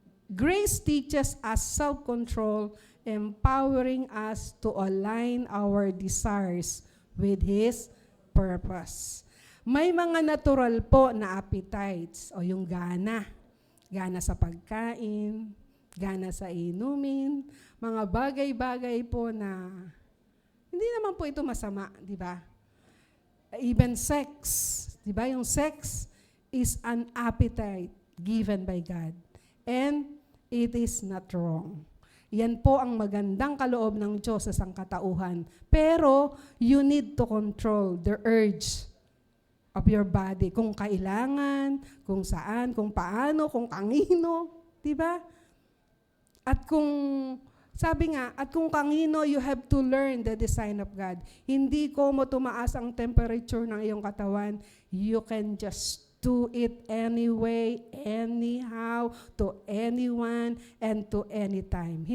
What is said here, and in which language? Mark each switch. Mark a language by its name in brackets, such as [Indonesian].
[English] Grace teaches us self-control, empowering us to align our desires with His purpose. [Filipino] May mga natural po na appetites o yung gana. Gana sa pagkain, gana sa inumin, mga bagay-bagay po na hindi naman po ito masama, di ba? [English] Even sex, [Filipino] di ba? [English] Yung sex is an appetite given by God. And it is not wrong. [Filipino] Yan po ang magandang kaloob ng Diyos sa sangkatauhan. [English] Pero you need to control the urge of your body. [Filipino] Kung kailangan, kung saan, kung paano, kung kanino, di ba? At kung, sabi nga, at kung kanino, [English] you have to learn the design of God. [Filipino] Hindi ko mo tumaas ang temperature ng iyong katawan. [English] You can just do it anyway, anyhow, to anyone, and to any time.